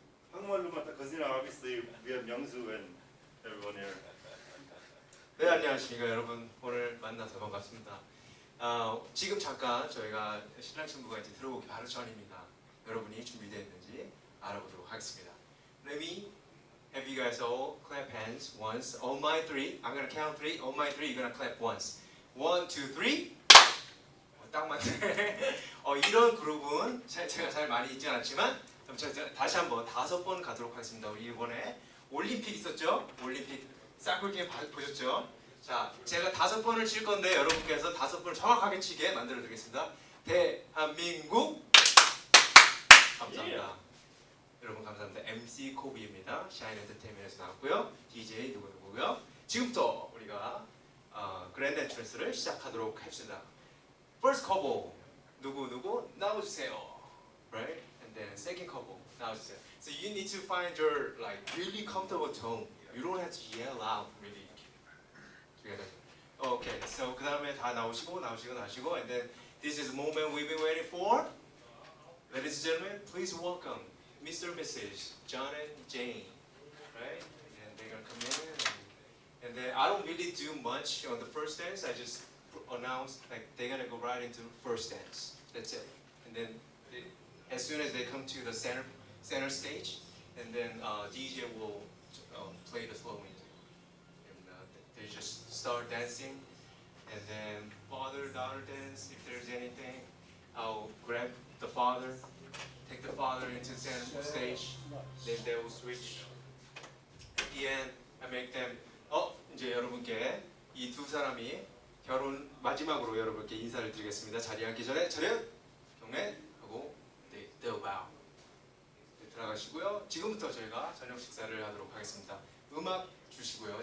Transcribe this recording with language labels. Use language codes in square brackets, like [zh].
[ko] 한국말로만 딱 [en] because obviously we have Youngsu and everyone here. [ko] 네, 안녕하십니까 여러분. 오늘 만나서 반갑습니다. 지금 잠깐 저희가 신랑 신부가 이제 들어오기 바로 전입니다. 여러분이 준비되어 있는지 알아보도록 하겠습니다. [en] Let me have you guys all clap hands once. On my three, I'm gonna count three. On my three, you're gonna clap once. [ko] 1, 2, 3. 딱 맞네. 이런 그룹은 제가 잘 많이 있지 않았지만 제가 다시 한번 5번 가도록 하겠습니다. 우리 이번에 올림픽 있었죠? 올림픽 사클 게임 보셨죠? 자, 제가 5번을 칠 건데 여러분께서 5번을 정확하게 치게 만들어 드리겠습니다. 대한민국 감사합니다. 여러분 감사합니다. MC 코비입니다. 샤인 엔터테인먼트에서 나왔고요. DJ 누구누구고요. 지금부터 우리가 그랜드 엔트런스를 시작하도록 합시다. [en] First couple [ko] 누구누구 나와주세요. [en] Right? And then second couple [ko] 나와주세요. [en] So you need to find your like really comfortable tone. You don't have to yell out really together. Okay. So [ko] 그 다음에 다 나오시고, [en] and then this is the moment we've been waiting for. Ladies and gentlemen, please welcome Mr. and Mrs. John and Jane. Right? And they're gonna come in. And then I don't really do much on the first dance. I just announce like they're gonna go right into first dance. That's it. And then as soon as they come to the center stage, and then DJ will play the slow music, and they just start dancing, and then father-daughter dance. If there's anything, I'll grab the father, take the father into the center stage, then they will switch. At the end, I make them. [ko] 이제 여러분께 이 두 사람이 결혼 마지막으로 여러분께 인사를 드리겠습니다. 자리에 앉기 전에 차렷, 경례 하고 [en] they'll bow. [ko] 들어가시고요. 지금부터 저희가 저녁 식사를 하도록 하겠습니다. 음악 주시고요.